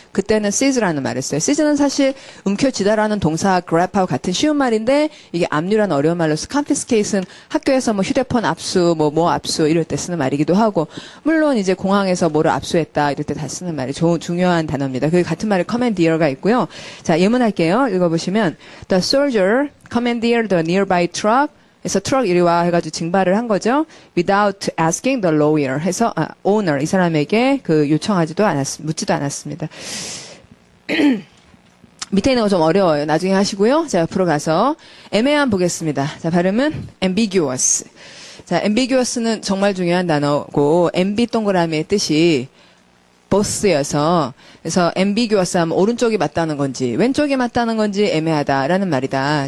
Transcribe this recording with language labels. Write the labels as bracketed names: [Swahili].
[Korean] 그때는 seize라는 말을 써요. seize는 사실 움켜쥐다라는 동사 grab하고 같은 쉬운 말인데 이게 압류라는 어려운 말로서 confiscate은 학교에서 뭐 휴대폰 압수, 뭐 압수 이럴 때 쓰는 말이기도 하고 물론 이제 공항에서 뭐를 압수했다 이럴 때 다 쓰는 말이 중요한 단어입니다. 그 같은 말에 commandeer가 있고요. 자, 예문할게요. [English] 읽어보시면 The soldier commandeered the nearby truck. [Korean] 그래서 트럭 이리 와 해가지고 징발을 한 거죠. [English] Without asking the lawyer [Korean] 해서 owner 이 사람에게 그 묻지도 않았습니다. 밑에 있는 거 좀 어려워요. 나중에 하시고요. 자, 앞으로 가서 애매한 보겠습니다. 자, 발음은 ambiguous. 자, ambiguous는 정말 중요한 단어고 MB 동그라미의 뜻이 both여서 그래서 ambiguous 하면 오른쪽이 맞다는 건지 왼쪽이 맞다는 건지 애매하다라는 말이다.